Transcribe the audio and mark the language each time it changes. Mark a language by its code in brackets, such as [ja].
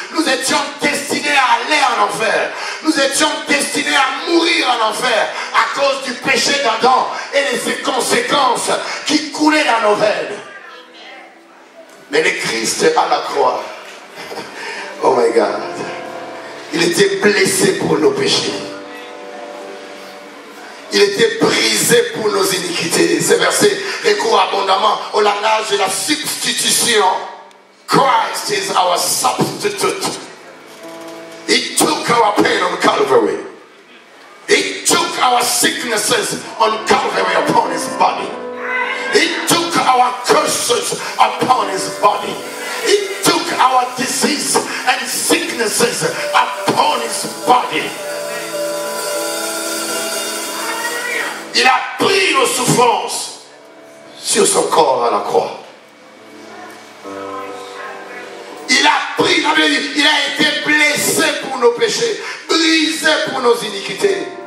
[fr] Nous étions destinés à aller en enfer. Nous étions destinés à mourir en enfer à cause du péché d'Adam et de ses conséquences qui coulaient dans nos veines. Mais le Christ à la croix, [en] oh my God, [fr] il était blessé pour nos péchés. Il était brisé pour nos iniquités. Ce verset recourt abondamment au langage de la substitution. [en] Christ is our substitute. He took our pain on Calvary. He took our sicknesses on Calvary upon his body. He took our curses upon his body. He took our disease and sicknesses upon his body. [fr] Il a pris nos souffrances sur son corps à la croix. Il a pris, il a été blessé pour nos péchés, brisé pour nos iniquités.